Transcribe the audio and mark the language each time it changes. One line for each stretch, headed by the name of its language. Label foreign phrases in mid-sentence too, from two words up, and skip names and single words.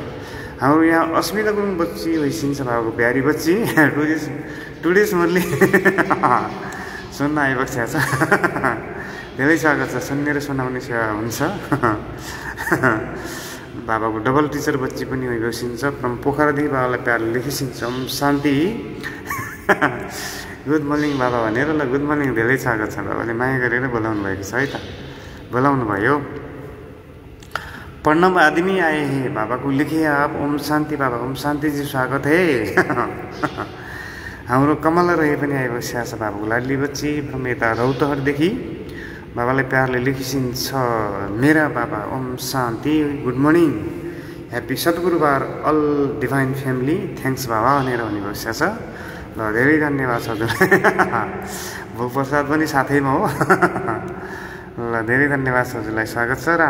Nepali: हाम्रो यहाँ अस्मिता गुरुङ बच्ची होइसिन्छ बाबाको प्यारी बच्ची टुडेस मुरली सुन्न आइबक्सेको छ धेरै स्वागत छ सुन्ने र सुनाउने सेवा हुन्छ बाबाको
English: double teacher
Nepali: बच्ची पनि होइबक्सिन्छ फ्रम पोखरादेखि बाबालाई प्यारले लेखिसिन्छ ओम शान्ति
English: good morning
Nepali: बाबा भनेर ल
English: good morning
Nepali: धेरै स्वागत छ बाबाले माया गरेर बोलाउनु भएको छ है त बोलाउनु भयो।
Hindi: प्रणव आदमी आए हैं बाबा को लिखे आप ओम शान्ति बाबा ओम शान्ति जी स्वागत है
Nepali: हाम्रो कमला रहे पनि आइबक्सेको छ बाबाको लाडली बच्ची फ्रम यता रौतहरदेखि बाबालाई प्यारले लेखिसिन्छ
Hindi: मेरा बाबा
Nepali: ओम शान्ति
English: good morning happy Sadguruwar all divine family thanks Baba
Nepali: भनेर भनिबक्सेको छ ल धेरै धन्यवाद छ हजुर भोग प्रसाद पनि साथैमा हो ल धेरै धन्यवाद छ हजुरलाई स्वागत छ।